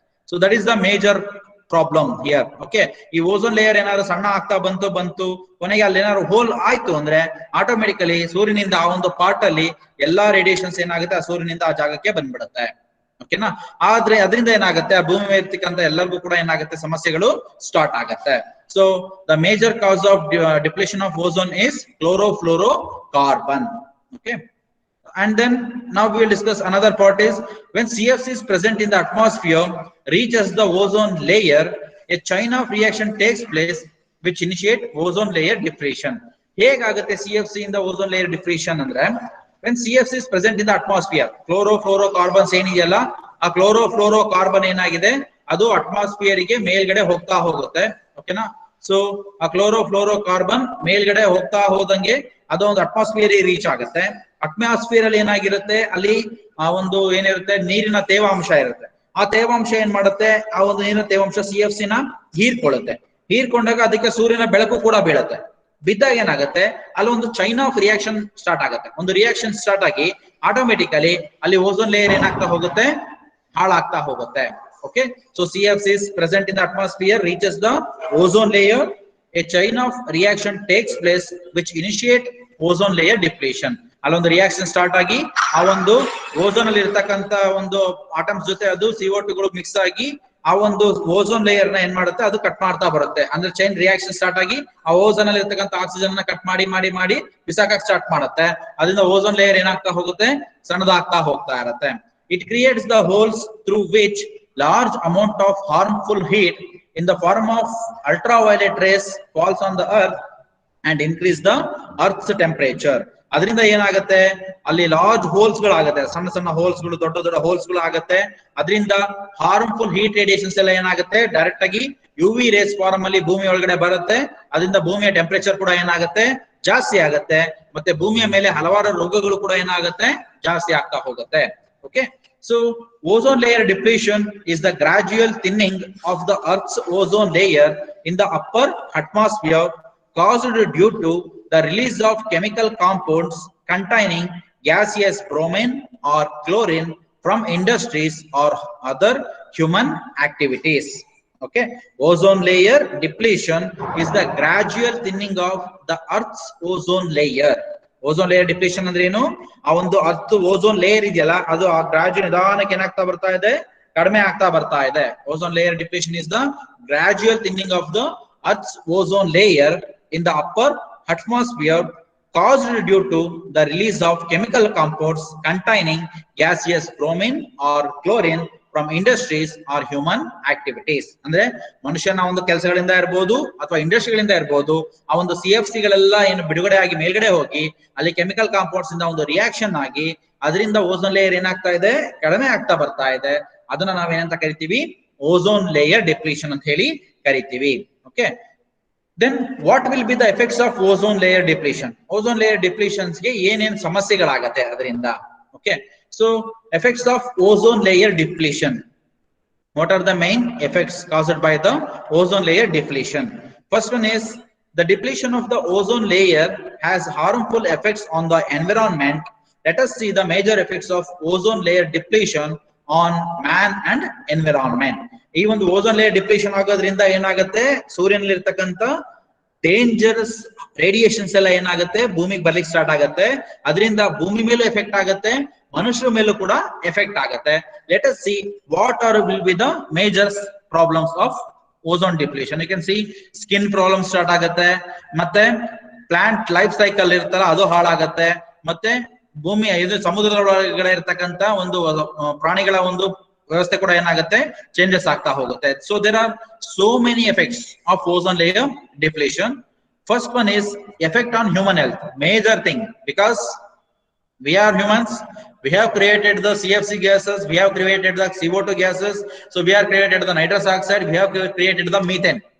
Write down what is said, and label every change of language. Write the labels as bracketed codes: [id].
[en] So that is the major problem here. [kn] Okay, ಈ ozone layer ಏನಾದ್ರು ಸಣ್ಣ ಆಗ್ತಾ ಬಂತು ಕೊನೆಗೆ ಅಲ್ಲಿ ಏನಾದ್ರು ಹೋಲ್ ಆಯ್ತು ಅಂದ್ರೆ ಆಟೋಮೆಟಿಕಲಿ ಸೂರ್ಯನಿಂದ ಆ ಒಂದು ಪಾರ್ಟ್ ಅಲ್ಲಿ ಎಲ್ಲಾ ರೇಡಿಯೇಷನ್ಸ್ ಏನಾಗುತ್ತೆ ಆ ಸೂರ್ಯನಿಂದ ಆ ಜಾಗಕ್ಕೆ ಬಂದ್ಬಿಡುತ್ತೆ. ಓಕೆನಾ. ಆದ್ರೆ ಅದರಿಂದ ಏನಾಗುತ್ತೆ, ಆ ಭೂಮಿ ಮೇಲೆ ಇರ್ತಕ್ಕಂಥ ಎಲ್ಲರಿಗೂ ಕೂಡ ಏನಾಗುತ್ತೆ, ಸಮಸ್ಯೆಗಳು ಸ್ಟಾರ್ಟ್ ಆಗುತ್ತೆ. [en] So the major cause of depletion of ozone is chlorofluorocarbon. Okay, and then now we will discuss another part is when CFC is present in the atmosphere reaches the ozone layer, a chain of reaction takes place which initiate ozone layer depletion. [kn] ಹೇಗಾಗುತ್ತೆ [en] CFC in the ozone layer depletion [kn] ಅಂದ್ರೆ, [en] when CFC is present in the atmosphere, [kn] ಕ್ಲೋರೋಫ್ಲೋರೋಕಾರ್ಬನ್ಸ್ ಏನಿದೆಯಲ್ಲ ಆ chlorofluorocarbon ಏನಾಗಿದೆ ಅದು atmosphere ಗೆ ಮೇಲ್ಗಡೆ ಹೋಗ್ತಾ ಹೋಗುತ್ತೆ. ಓಕೆನಾ. ಸೊ ಆ ಕ್ಲೋರೋಫ್ಲೋರೋಕಾರ್ಬನ್ ಮೇಲ್ಗಡೆ ಹೋಗ್ತಾ ಹೋದಂಗೆ ಅದು ಒಂದು ಅಟ್ಮಾಸ್ಫಿಯರ್ ರೀಚ್ ಆಗುತ್ತೆ. ಅಟ್ಮಾಸ್ಫಿಯರ್ ಅಲ್ಲಿ ಏನಾಗಿರುತ್ತೆ, ಅಲ್ಲಿ ಆ ಒಂದು ಏನಿರುತ್ತೆ, ನೀರಿನ ತೇವಾಂಶ ಇರುತ್ತೆ. ಆ ತೇವಾಂಶ ಏನ್ ಮಾಡುತ್ತೆ, ಆ ಒಂದು ನೀರಿನ ತೇವಾಂಶ CFC ನ ಹೀರ್ಕೊಳ್ಳುತ್ತೆ. ಹೀರ್ಕೊಂಡಾಗ ಅದಕ್ಕೆ ಸೂರ್ಯನ ಬೆಳಕು ಕೂಡ ಬೀಳುತ್ತೆ. ಬಿದ್ದಾಗ ಏನಾಗುತ್ತೆ, ಅಲ್ಲಿ ಒಂದು [en] chain of reaction [kn] ಸ್ಟಾರ್ಟ್ ಆಗುತ್ತೆ. ಒಂದು ರಿಯಾಕ್ಷನ್ ಸ್ಟಾರ್ಟ್ ಆಗಿ ಆಟೋಮೆಟಿಕಲಿ ಅಲ್ಲಿ ಓಝೋನ್ ಲೇಯರ್ ಏನಾಗ್ತಾ ಹೋಗುತ್ತೆ, ಹಾಳಾಗ್ತಾ ಹೋಗುತ್ತೆ. [en] Okay, so CFC is present in the atmosphere, reaches the ozone layer, a chain of reaction takes place which initiate ozone layer depletion. [kn] ಅಲ್ಲೊಂದು reaction start ಆಗಿ ಆ ಒಂದು ಓಝೋನ್ ಅಲ್ಲಿ ಇರ್ತಕ್ಕಂತ ಒಂದು ಆಟಮ್ಸ್ ಜೊತೆ ಅದು CO2 ಗಳು ಮಿಕ್ಸ್ ಆಗಿ ಆ ಒಂದು ಓಝೋನ್ ಲೇಯರ್ ನ ಏನ್ ಮಾಡುತ್ತೆ, ಅದು ಕಟ್ ಮಾಡ್ತಾ ಬರುತ್ತೆ. ಅಂದ್ರೆ ಚೈನ್ ರಿಯಾಕ್ಷನ್ ಸ್ಟಾರ್ಟ್ ಆಗಿ ಆ ಓಝೋನ್ ಅಲ್ಲಿ ಇರ್ತಕ್ಕಂಥ ಆಕ್ಸಿಜನ್ ನ ಕಟ್ ಮಾಡಿ ಮಾಡಿ ಮಾಡಿ ಬಿಸಾಕಕ್ ಸ್ಟಾರ್ಟ್ ಮಾಡುತ್ತೆ. ಅದರಿಂದ ಓಝೋನ್ ಲೇಯರ್ ಏನಾಗ್ತಾ ಹೋಗುತ್ತೆ, ಸಣ್ಣದಾಗ್ತಾ ಹೋಗ್ತಾ ಇರುತ್ತೆ. [en] It creates the holes through which large amount of harmful heat in the form of ultraviolet rays falls on the earth and increase the earth's temperature. [kn] ಅದರಿಂದ ಏನಾಗುತ್ತೆ, ಅಲ್ಲಿ ಲಾರ್ಜ್ ಹೋಲ್ಸ್ ಗಳಾಗುತ್ತೆ, ಸಣ್ಣ ಸಣ್ಣ ಹೋಲ್ಸ್ ಗಳು, ದೊಡ್ಡ ದೊಡ್ಡ ಹೋಲ್ಸ್ ಗಳು ಆಗುತ್ತೆ. ಅದರಿಂದ ಹಾರ್ಮ್ಫುಲ್ ಹೀಟ್ ರೇಡಿಯೇಷನ್ಸ್ ಎಲ್ಲ ಏನಾಗುತ್ತೆ, ಡೈರೆಕ್ಟ್ ಆಗಿ UV ರೇಸ್ ಫಾರ್ಮ್ ಅಲ್ಲಿ ಭೂಮಿ ಒಳಗಡೆ ಬರುತ್ತೆ. ಅದರಿಂದ ಭೂಮಿಯ ಟೆಂಪರೇಚರ್ ಕೂಡ ಏನಾಗುತ್ತೆ, ಜಾಸ್ತಿ ಆಗುತ್ತೆ. ಮತ್ತೆ ಭೂಮಿಯ ಮೇಲೆ ಹಲವಾರು ರೋಗಗಳು ಕೂಡ ಏನಾಗುತ್ತೆ, ಜಾಸ್ತಿ ಆಗ್ತಾ ಹೋಗುತ್ತೆ. [en] Okay, so ozone layer depletion is the gradual thinning of the Earth's ozone layer in the upper atmosphere caused due to the release of chemical compounds containing gaseous bromine or chlorine from industries or other human activities. Okay, ozone layer depletion is the gradual thinning of the Earth's ozone layer. [kn] Ozone layer depletion ಅಂದ್ರೆ ಏನು, ಆ ಒಂದು earth ozone layer ಇದೆಯಲ್ಲ ಅದು ಆ gradual ನಿಧಾನಕ್ಕೆ ಏನಾಗ್ತಾ ಬರ್ತಾ ಇದೆ, ಕಡಿಮೆ ಆಗ್ತಾ ಬರ್ತಾ ಇದೆ. [en] Ozone layer depletion is the gradual thinning of the Earth's ozone layer in the upper atmosphere caused due to the release of chemical compounds containing gaseous bromine or chlorine from industries or human activities. [kn] ಅಂದ್ರೆ ಮನುಷ್ಯನ ಒಂದು ಕೆಲಸಗಳಿಂದ ಇರಬಹುದು ಅಥವಾ ಇಂಡಸ್ಟ್ರಿಗಳಿಂದ ಇರಬಹುದು, ಆ ಒಂದು CFC ಗಳೆಲ್ಲ ಏನು ಬಿಡುಗಡೆ ಆಗಿ ಮೇಲ್ಗಡೆ ಹೋಗಿ ಅಲ್ಲಿ ಕೆಮಿಕಲ್ ಕಾಂಪೌಂಡ್ಸ್ ಇಂದ ಒಂದು ರಿಯಾಕ್ಷನ್ ಆಗಿ ಅದರಿಂದ ಓಝೋನ್ ಲೇಯರ್ ಏನಾಗ್ತಾ ಇದೆ, ಕಡಿಮೆ ಆಗ್ತಾ ಬರ್ತಾ ಇದೆ. ಅದನ್ನ ನಾವೇನಂತ ಕರಿತೀವಿ, ಓಝೋನ್ ಲೇಯರ್ ಡಿಪ್ಲೀಷನ್ ಅಂತ ಹೇಳಿ ಕರಿತೀವಿ. [en] Okay, then what will be the effects of ozone layer depletion? [kn] Ozone layer depletions ಗೆ ಏನೇನ್ ಸಮಸ್ಯೆಗಳಾಗತ್ತೆ ಅದರಿಂದ. [en] Okay, so effects of ozone layer depletion. What are the main effects caused by the ozone layer depletion? First one is the depletion of the ozone layer has harmful effects on the environment. Let us see the major effects of ozone layer depletion on man and environment. [kn] ಈ ಒಂದು ozone layer depletion ಆಗೋದ್ರಿಂದ ಏನಾಗುತ್ತೆ, ಸೂರ್ಯನಲ್ಲಿ ಇರ್ತಕ್ಕಂಥ dangerous radiations ಎಲ್ಲ ಏನಾಗುತ್ತೆ, ಭೂಮಿಗೆ ಬರ್ಲಿಕ್ಕೆ start ಆಗುತ್ತೆ. ಅದರಿಂದ ಭೂಮಿ ಮೇಲೂ ಎಫೆಕ್ಟ್ ಆಗುತ್ತೆ, ಮನುಷ್ಯರ ಮೇಲೂ ಕೂಡ ಎಫೆಕ್ಟ್ ಆಗುತ್ತೆ. [en] Let us see what are will be the major problems of ozone depletion. You can see [kn] skin problem start ಆಗುತ್ತೆ, ಮತ್ತೆ ಪ್ಲಾಂಟ್ ಲೈಫ್ ಸೈಕಲ್ ಇರ್ತಲ್ಲ ಅದು ಹಾಳಾಗತ್ತೆ, ಮತ್ತೆ ಭೂಮಿಯ ಇದು ಸಮುದ್ರದ ಒಳಗಡೆ ಇರ್ತಕ್ಕಂಥ ಒಂದು ಪ್ರಾಣಿಗಳ ಒಂದು ವ್ಯವಸ್ಥೆ ಕೂಡ ಏನಾಗುತ್ತೆ, ಚೇಂಜಸ್ ಆಗ್ತಾ ಹೋಗುತ್ತೆ. [en] So there are so many effects of ozone layer depletion. First one is effect on human health, major thing, because we are humans, we have created the CFC gases, we have created the CO2 gases, so we have created the nitrous oxide, we have created the methane.